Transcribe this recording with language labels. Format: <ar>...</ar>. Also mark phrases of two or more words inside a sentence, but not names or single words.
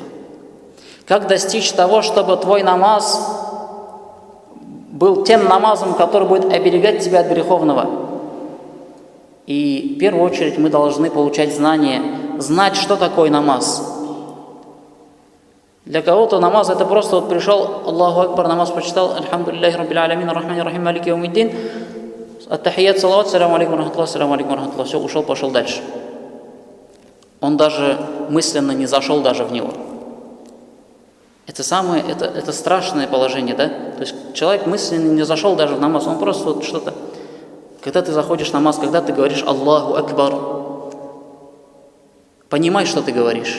<ru>Как достичь того, чтобы твой намаз был тем намазом, который будет оберегать тебя от греховного? И в первую очередь мы должны получать знания, знать, что такое намаз. Для кого-то намаз это просто вот пришел,</ru> <ar>الله أكبر,</ar> <ru>намаз прочитал,</ru> <ar>الحمد لله رب العالمين الرحمن الرحيم مالك يوم الدين التحيات صلوات السلام عليكم رحمة الله السلام عليكم رحمة الله,</ar> <ru>все, ушел, пошел дальше. Он даже мысленно не зашел даже в него. Это страшное положение, да? То есть человек мысленно не зашел даже в намаз, он просто вот что-то. Когда ты заходишь в намаз, когда ты говоришь</ru> <ar>الله أكبر,</ar> <ru>понимай, что ты говоришь.</ru>